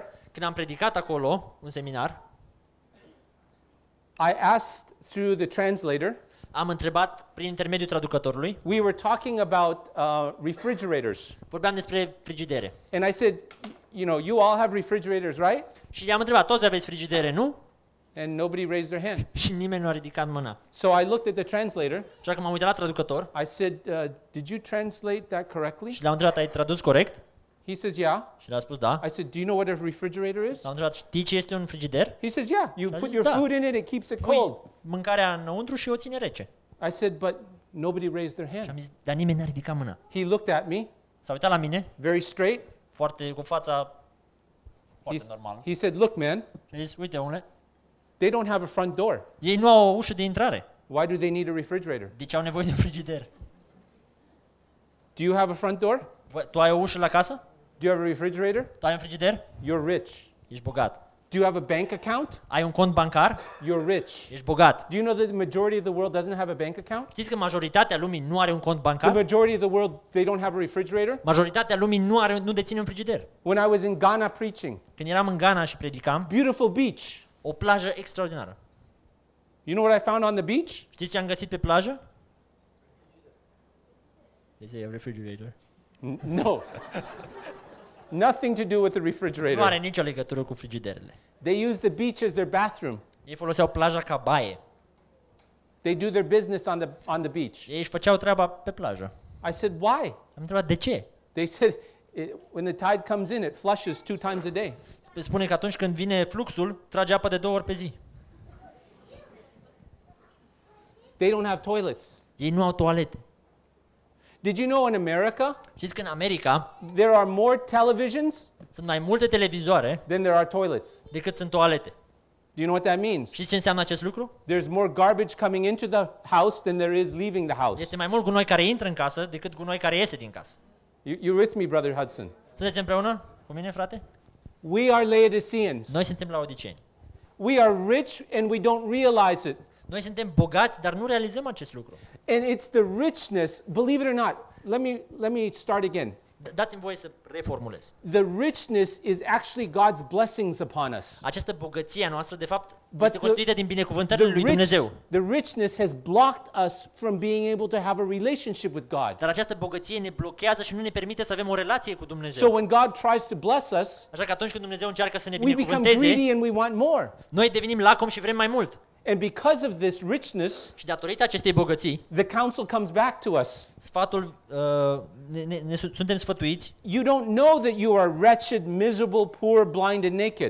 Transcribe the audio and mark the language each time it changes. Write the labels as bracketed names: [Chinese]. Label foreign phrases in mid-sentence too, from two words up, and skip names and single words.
[Romanian] Când am predicat acolo, un seminar, [English] I asked through the translator, [Romanian] am întrebat prin intermediul traducătorului, [English] we were talking about refrigerators. [Romanian] vorbeam despre frigidere. [English] And I said, you know, you all have refrigerators, right? [Romanian] Și i-am întrebat, toți aveți frigidere, nu? [English] And nobody raised their hand. [Romanian] Și nimeni nu a ridicat mâna. [English] So I looked at the translator. [Romanian] Așa că m-am uitat la traducător [English] I said, did you translate that correctly? [Romanian] și l-am întrebat, ai tradus corect? [English] He says, yeah. [Romanian] Și l-a spus, da. [English] I said, do you know what a refrigerator is? [Romanian] L-am întrebat, știi ce este un frigider? [English] He says, yeah. You [Romanian] Și a [English] put [Romanian] zis, [English] your [Romanian] da. [English] food in it, it keeps it [Romanian] Pui [English] cold. [Romanian] mâncarea înăuntru și o ține rece. [English] I said, but nobody raised their [Romanian] Și [English] hand. [Romanian] am zis, dar nimeni n-a ridicat mâna. [English] He looked at me, [Romanian] S-a uitat la mine, [English] very straight. [Romanian] cu fața foarte normală. [English] He said, look, man, [Romanian] Și a zis, uite, omule, [English] they don't have a front door. [Romanian] ei nu au o ușă de intrare. [English] Why do they need a refrigerator? [Romanian] De ce au nevoie de un frigider? [English] Do you have a front door? [Romanian] Tu ai o ușă la casă? [English] Do you have a refrigerator? [Romanian] Tu ai un frigider? [English] You're rich. [Romanian] Ești bogat. [English] Do you have a bank account? [Romanian] Ai un cont bancar? [English] You're rich. [Romanian] Ești bogat. [English] Do you know that the majority of the world doesn't have a bank account? [Romanian] Știți că majoritatea lumii nu are un cont [English] The [Romanian] bancar? [English] majority of the world, they don't have a refrigerator? [Romanian] Majoritatea lumii nu deține un frigider. [English] When I was in Ghana preaching, [Romanian] Când eram în Ghana și predicam, [English] beautiful beach. [Romanian] o plajă extraordinară. [English] You know what I found on the beach? [Romanian] Știți ce am găsit pe plajă? [English] They say a refrigerator. No. Nothing to do with the [Romanian] Nu are [English] refrigerator. [Romanian] nicio legătură cu frigiderele. [English] They use the beach as their bathroom. [Romanian] Ei foloseau plaja ca baie. [English] They do their business on the beach. [Romanian] Ei își făceau treaba pe plajă. [English] I said, why? [Romanian] Am întrebat de ce? [English] They said, when the tide comes in, it flushes 2 times a day. [Romanian] Spune că atunci când vine fluxul, trage apă de 2 ori pe zi. [English] They don't have toilets. [Romanian] Ei nu au toalete. [English] Did you know in America, [Romanian] Știți că în America [English] there are more televisions [Romanian] sunt mai multe televizoare [English] than there are toilets? [Romanian] decât sunt toalete. [English] Do you know what that means? [Romanian] Știți ce înseamnă acest lucru? [English] There's more garbage coming into the house than there is leaving the house. [Romanian] Este mai mult gunoi care intră în casă decât gunoi care iese din casă. [English] You're with me, Brother Hudson. [Romanian] Sunteți împreună cu mine, frate? [English] We are Laodiceans. [Romanian] Noi suntem laodiceni. [English] We are rich and we don't realize it. [Romanian] Noi suntem bogați, dar nu realizăm acest lucru. [English] And it's the richness, believe it or not. Let me start again. [Romanian] Dați-mi voie să reformulez. [English] The richness is actually God's blessings upon us. [Romanian] Această bogăție a noastră, de fapt, [English] But [Romanian] este constituită din binecuvântările lui Dumnezeu. [English] the richness has blocked us from being able to have a relationship with God. [Romanian] Dar această bogăție ne blochează și nu ne permite să avem o relație cu [English] So [Romanian] Dumnezeu. [English] when God tries to bless us, [Romanian] Așa că atunci când Dumnezeu încearcă să ne [English] we become [Romanian] binecuvânteze, [English] greedy and we want more. [Romanian] noi devenim lacomi și vrem mai mult. [English] And because of this richness, [Romanian] Și datorită acestei bogății, [English] the counsel comes back to us. [Romanian] sfatul, suntem sfătuiți, [English] You don't know that you are wretched, miserable, poor, blind, and naked.